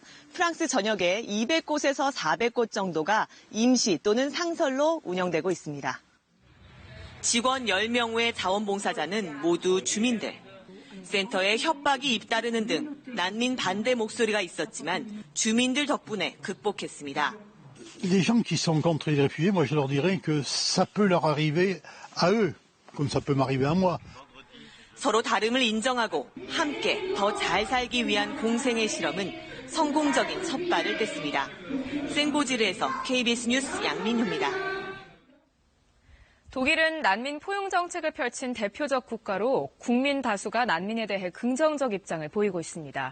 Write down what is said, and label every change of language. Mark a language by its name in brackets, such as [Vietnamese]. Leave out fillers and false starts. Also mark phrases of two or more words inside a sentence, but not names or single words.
[Korean] 프랑스 전역에 200곳에서 400곳 정도가 임시 또는 상설로 운영되고 있습니다. 직원 10명 외 자원봉사자는 모두 주민들. 센터에 협박이 잇따르는 등 난민 반대 목소리가 있었지만 주민들 덕분에 극복했습니다. [French] Les gens qui sont contre les réfugiés, moi je leur dirais que ça peut leur arriver à eux, comme ça peut m'arriver à moi. [Korean] 서로 다름을 인정하고 함께 더 잘 살기 위한 공생의 실험은 성공적인 첫 발을 뗐습니다. 생보지르에서 KBS 뉴스 양민효입니다. 독일은 난민 포용 정책을 펼친 대표적 국가로 국민 다수가 난민에 대해 긍정적 입장을 보이고 있습니다.